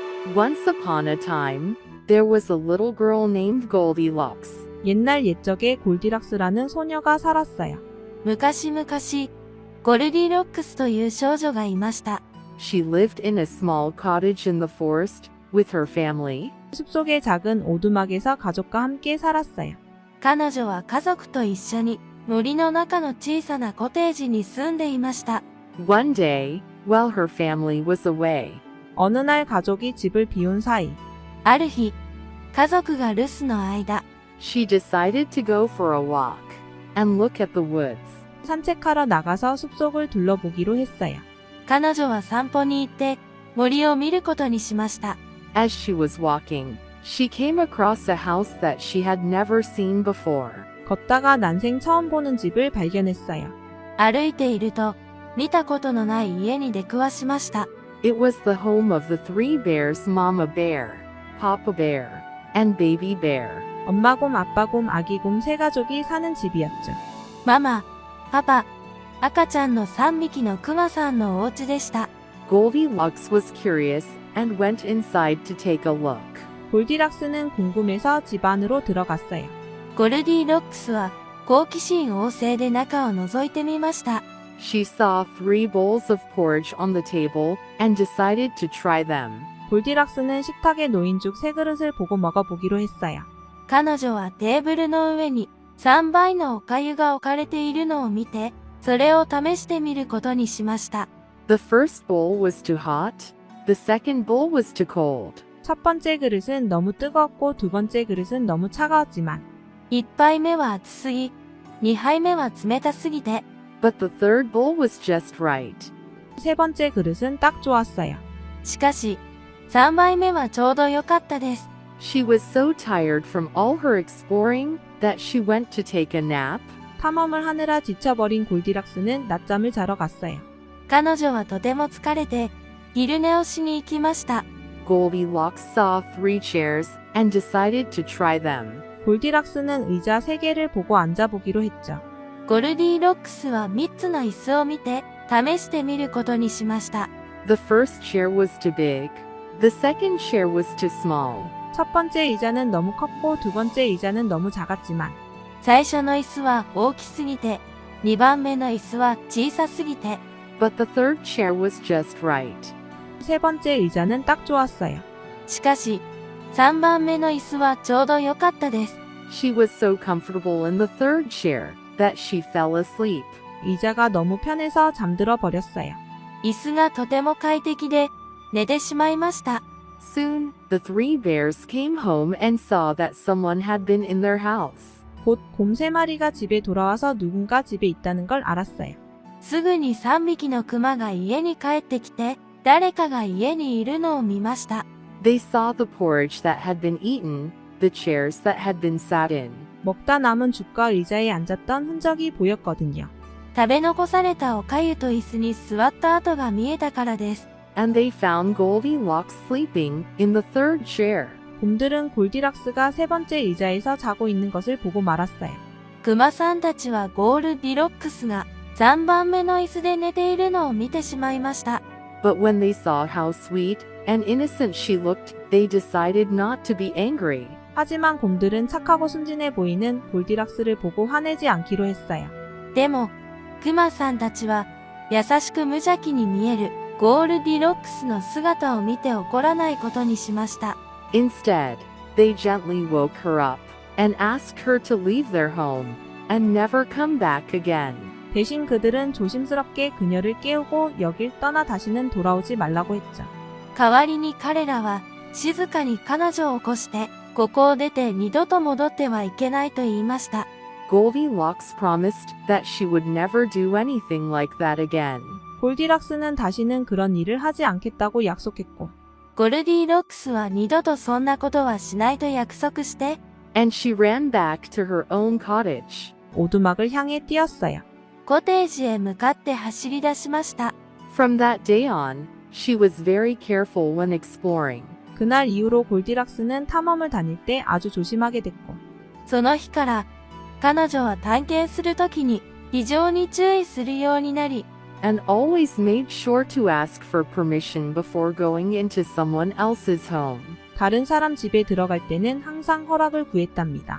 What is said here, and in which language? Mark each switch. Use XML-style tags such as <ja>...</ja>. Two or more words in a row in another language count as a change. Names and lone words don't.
<en>Once upon a time, there was a little girl named Goldilocks.</en> <ko>옛날 옛적에 골디락스라는 소녀가 살았어요.</ko> <ja>昔々、ゴルディロックスという少女がいました。</ja> <en>She lived in a small cottage in the forest with her family.</en> <ko>숲속의 작은 오두막에서 가족과 함께 살았어요.</ko> <ja>彼女は家族と一緒に森の中の小さなコテージに住んでいました。</ja> <en>One day, while her family was away,</en> <ko>어느 날 가족이 집을 비운 사이</ko> <ja>ある日、家族が留守の間、</ja> <en>she decided to go for a walk and look at the woods.</en> <ko>산책하러 나가서 숲속을 둘러보기로 했어요.</ko> <ja>彼女は散歩に行って森を見ることにしました。</ja> <en>As she was walking, she came across a house that she had never seen before.</en> <ko>걷다가 난생 처음 보는 집을 발견했어요.</ko> <ja>歩いていると見たことのない家に出くわしました。</ja> <en>It was the home of the three bears, Mama Bear, Papa Bear, and Baby Bear.</en> <ko>엄마곰, 아빠곰, 아기곰 세 가족이 사는 집이었죠.</ko> <ja>ママ、パパ、赤ちゃんの3匹のクマさんのお家でした。</ja> <en>Goldilocks was curious and went inside to take a look.</en> <ko>골디락스는 궁금해서 집 안으로 들어갔어요.</ko> <ja>ゴルディロックスは好奇心旺盛で中を覗いてみました。</ja> <en>She saw 3 bowls of porridge on the table and decided to try them.</en> <ko>골디락스는 식탁에 놓인 죽 세 그릇을 보고 먹어보기로 했어요.</ko> <ja>彼女はテーブルの上に3倍のお粥が置かれているのを見て、それを試してみることにしました。</ja> <en>The first bowl was too hot. The second bowl was too cold.</en> <ko>첫 번째 그릇은 너무 뜨거웠고 두 번째 그릇은 너무 차가웠지만</ko> <ja>1 杯目は熱すぎ、2杯目は冷たすぎて、</ja> <en>But the third bowl was just right.</en> <ko>세 번째 그릇은 딱 좋았어요.</ko> <ja>しかし、3杯目はちょうど良かったです。</ja> <en>She was so tired from all her exploring that she went to take a nap.</en> <ko>탐험을 하느라 지쳐버린 골디락스는 낮잠을 자러 갔어요.</ko> <ja>彼女はとても疲れて、昼寝をしに行きました。</ja> <en>Goldilocks saw 3 chairs and decided to try them.</en> <ko>골디락스는 의자 3개를 보고 앉아보기로 했죠.</ko> <ja>ゴルディロックスは3つの椅子を見て、試してみることにしました。</ja> <en>The first chair was too big. The second chair was too small.</en> <ko>첫 번째 의자는 너무 컸고 두 번째 의자는 너무 작았지만</ko> <ja>最初の椅子は大きすぎて、2番目の椅子は小さすぎて、</ja> <en>But the third chair was just right.</en> <ko>세 번째 의자는 딱 좋았어요.</ko> <ja>しかし、3番目の椅子はちょうど良かったです。</ja> <en>She was so comfortable in the third chair that she fell asleep.</en> <ko>의자가 너무 편해서 잠들어 버렸어요.</ko> <ja>椅子がとても快適で、寝てしまいました。</ja> <en>Soon, the 3 bears came home and saw that someone had been in their house.</en> <ko>곧 곰 3마리가 집에 돌아와서 누군가 집에 있다는 걸 알았어요.</ko> <ja>すぐに3匹のクマが家に帰ってきて、誰かが家にいるのを見ました。</ja> <en>They saw the porridge that had been eaten, the chairs that had been sat in.</en> <ko>먹다 남은 죽과 의자에 앉았던 흔적이 보였거든요.</ko> <ja>食べ残されたお粥と椅子に座った跡が見えたからです。</ja> <en>And they found Goldilocks sleeping in the third chair.</en> <ko>곰들은 골디락스가 세 번째 의자에서 자고 있는 것을 보고 말았어요.</ko> <ja>クマさんたちはゴールディロックスが3番目の椅子で寝ているのを見てしまいました。</ja> <en>But when they saw how sweet and innocent she looked, they decided not to be angry.</en> <ko>하지만 곰들은 착하고 순진해 보이는 골디락스를 보고 화내지 않기로 했어요.</ko> <ja>でも、クマさんたちは優しく無邪気に見えるゴールディロックスの姿を見て怒らないことにしました。</ja> <en>Instead, they gently woke her up and asked her to leave their home and never come back again.</en> <ko>대신 그들은 조심스럽게 그녀를 깨우고 여길 떠나 다시는 돌아오지 말라고 했죠.</ko> <ja>代わりに彼らは静かに彼女を起こして、ここを出て二度と戻ってはいけないと言いました。</ja> <en>Goldilocks promised that she would never do anything like that again.</en> <ko>골디락스는 다시는 그런 일을 하지 않겠다고 약속했고</ko> <ja>ゴルディロックスは二度とそんなことはしないと約束して、</ja> <en>And she ran back to her own cottage.</en> <ko>오두막을 향해 뛰었어요.</ko> <ja>コテージへ向かって走り出しました。</ja> <en>From that day on, she was very careful when exploring.</en> <ko>그날 이후로 골디락스는 탐험을 다닐 때 아주 조심하게 됐고</ko> <ja>その日から彼女は探検するときに非常に注意するようになり、</ja> <en>and always made sure to ask for permission before going into someone else's home.</en> <ko>다른 사람 집에 들어갈 때는 항상 허락을 구했답니다.</ko>